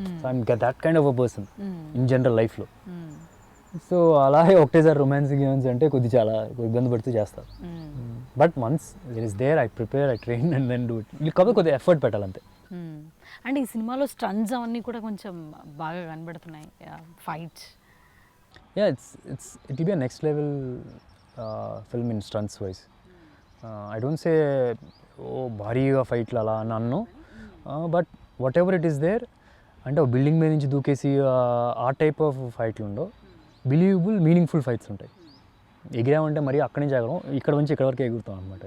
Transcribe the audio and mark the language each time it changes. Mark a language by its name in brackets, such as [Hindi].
[Telugu] So [English] I'm that kind of a person in general [Telugu] లైఫ్లో. So అలాగే ఒకటేసారి romance గిమాన్స్ అంటే చాలా ఇబ్బంది పడుతూ చేస్తారు. [English] But once there is there I prepare, I train and then do it. [Telugu] కాబట్టి కొద్దిగా ఎఫర్ట్ పెట్టాలంతే. అండ్ ఈ సినిమాలో స్టంట్స్ అవన్నీ కూడా కొంచెం బాగా కనబడుతున్నాయి, fights. [English] Yeah, it will be a next level film in stunts wise. I don't say [Telugu] భారీగా ఫైట్లు అలా అని అన్ను, but what ever it is there అంటే ఒక బిల్డింగ్ మీద నుంచి దూకేసి ఆ టైప్ ఆఫ్ ఫైట్లు ఉండవు. బిలీవబుల్ మీనింగ్ఫుల్ ఫైట్స్ ఉంటాయి. ఎగిరామంటే మరి అక్కడి నుంచి ఎగరం, ఇక్కడ నుంచి ఇక్కడ వరకు ఎగురుతాం అనమాట.